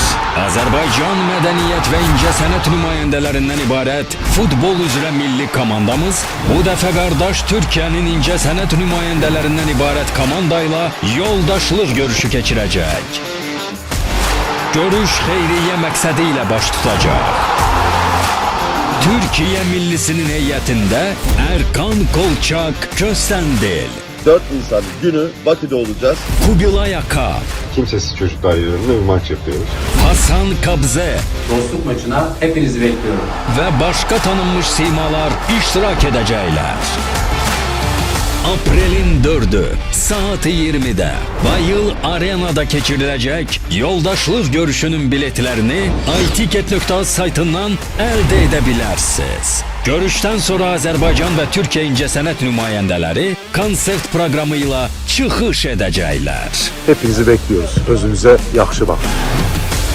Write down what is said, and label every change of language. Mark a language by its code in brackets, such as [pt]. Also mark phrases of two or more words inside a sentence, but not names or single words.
[az] Azərbaycan mədəniyyət və incəsənət nümayəndələrindən ibarət futbol üzrə milli komandamız bu dəfə qardaş Türkiyənin incəsənət nümayəndələrindən ibarət komandayla yoldaşlıq görüşü keçirəcək. Görüş xeyriyyə məqsədi ilə baş tutacaq. Türkiye millisinin heyətində Erkan Kolçak Köstendil, [tr] 4 Nisan günü Bakü'de olacağız. Kubilay Aka, Kimsesiz Çocuklar yönünde bir maç yapıyoruz. Hasan Kabze Dostluk maçına hepinizi bekliyorum. [az] ve başka tanınmış simalar iştirak edəcəklər. Aprelin 4'ü saat 20'de Bayıl Arena'da keçiriləcək yoldaşlıq görüşünün biletlerini iTicket.az saytından əldə edə bilərsiniz. Görüşdən sonra Azərbaycan və Türkiyə incəsənət nümayəndələri konsert proqramıyla çıxış edəcəklər. [tr] Hepinizi bekliyoruz. Özünüze yaxşı bakın.